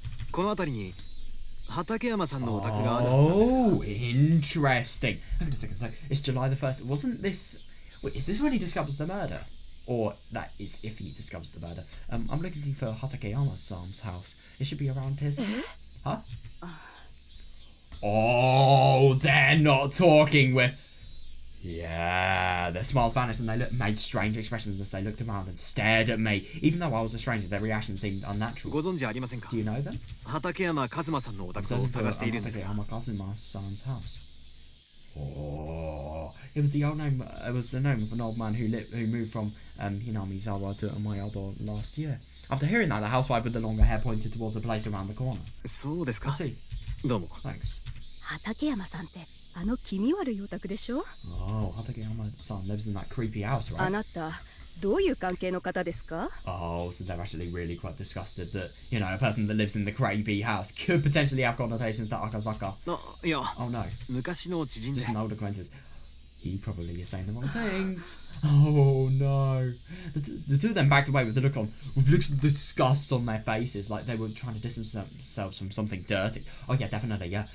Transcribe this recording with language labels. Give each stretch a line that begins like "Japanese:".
Japanese: この辺りに畠山さんのお宅があるはずなんですが。
English: Interesting. Hang on a second. So it's July the 1st. Wasn't this? Wait, is this when he discovers the murder? Or that is if he discovers the murder. I'm looking for Hatakeyama-san's house. It should be around his. Huh? Oh, they're not talking with. Yeah, their smiles vanished and they made strange expressions as they looked around and stared at me. Even though I was a stranger, their reaction seemed unnatural.
Japanese: ご存知ありませんか?
English: Do you know them?
Japanese: 畠山一馬さんのお宅を探しているんですが。
English: Hatakeyama-san's house. Oh, it was the old name. It was the name of an old man who moved from Hinamizawa to Amayado last year. After hearing that, the housewife with the longer hair pointed towards a place around the corner.
Japanese: そうですか。
English: I see.
Japanese: どうも。
English: Thanks.
Japanese: 畠山さんってあの気味悪いお宅でしょ。
English: Oh, Hatakeyama-san lives in that creepy house, right?
Japanese: あなたどういう関係の方ですか?
English: Oh, so they're actually really quite disgusted that, a person that lives in the creepy house could potentially have connotations to Akazaka.
Japanese: いや、
English: Oh no.
Japanese: 昔の知人で。
English: Just an old acquaintance. He probably is saying the wrong things. Oh no. The two of them backed away with looks of disgust on their faces, like they were trying to distance themselves from something dirty. Oh yeah, definitely, yeah.